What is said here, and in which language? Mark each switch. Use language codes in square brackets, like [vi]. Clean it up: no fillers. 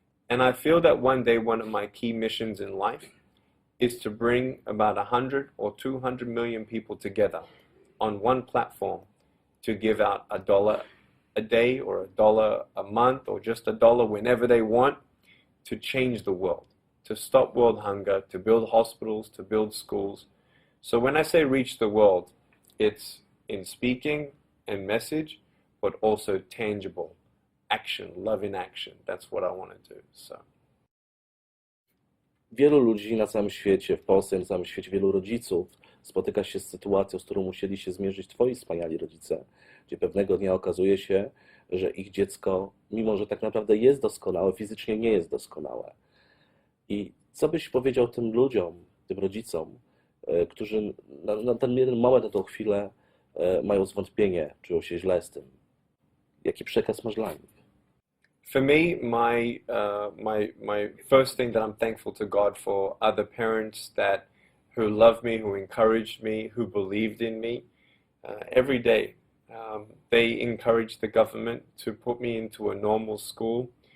[en] And I feel that one day one of my key missions in life is to bring about 100 or 200 million people together on one platform to give out $1 a day or $1 a month or just $1 whenever they want to change the world, to stop world hunger, to build hospitals, to build schools. So when I say reach the world, it's in speaking and message, but also tangible action, love in action. That's what I want to do. So. [pl] Wielu ludzi na całym świecie, w Polsce, na całym świecie, wielu rodziców spotyka się z sytuacją, z którą musieli się zmierzyć twoi wspaniali rodzice, gdzie pewnego dnia okazuje się, że ich dziecko, mimo że tak naprawdę jest doskonałe, fizycznie nie jest doskonałe. I co byś powiedział tym ludziom, tym rodzicom, którzy na ten jeden moment, na tą chwilę mają zwątpienie, czują się źle z tym? Jaki przekaz masz dla nich? [en] For me, my first thing that I'm thankful to God for are the parents who loved me, who encouraged me, who believed in me every day. They encouraged the government to put me into a normal school.